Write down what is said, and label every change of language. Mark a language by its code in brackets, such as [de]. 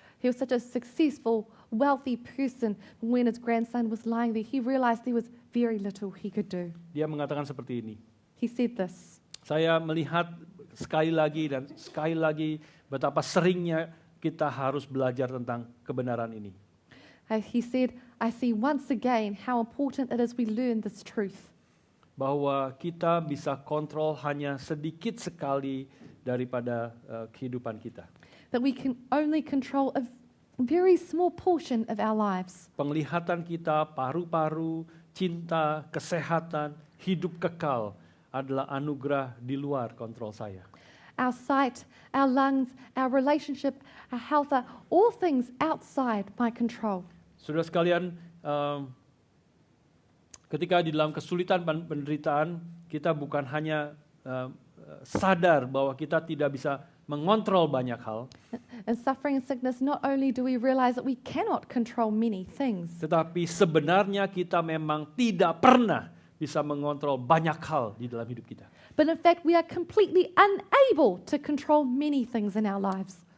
[en] He was such a successful, wealthy person. When his grandson was lying there, he realized there was very little he could do. [id] Dia mengatakan seperti ini. [en] He said this. [id] Saya melihat sekali lagi dan sekali lagi betapa seringnya kita harus belajar tentang kebenaran ini. [en] He said, I see once again how important it is we learn this truth. [id] Bahwa kita bisa kontrol hanya sedikit sekali daripada kehidupan kita. [en] That we can only control a very small portion of our lives. [id] Penglihatan kita, paru-paru, cinta, kesehatan, hidup kekal adalah anugerah di luar kontrol saya. [en] Our sight, our lungs, our relationship, our health are all things outside my control. [id] Saudara sekalian, ketika di dalam kesulitan dan penderitaan, kita bukan hanya sadar bahwa kita tidak bisa mengontrol banyak hal. [en] In suffering and sickness, not only do we realize that we cannot control many things, [id] Tetapi sebenarnya kita memang tidak pernah bisa mengontrol banyak hal di dalam hidup kita. [en] but in fact we are completely unable to control many things in our lives.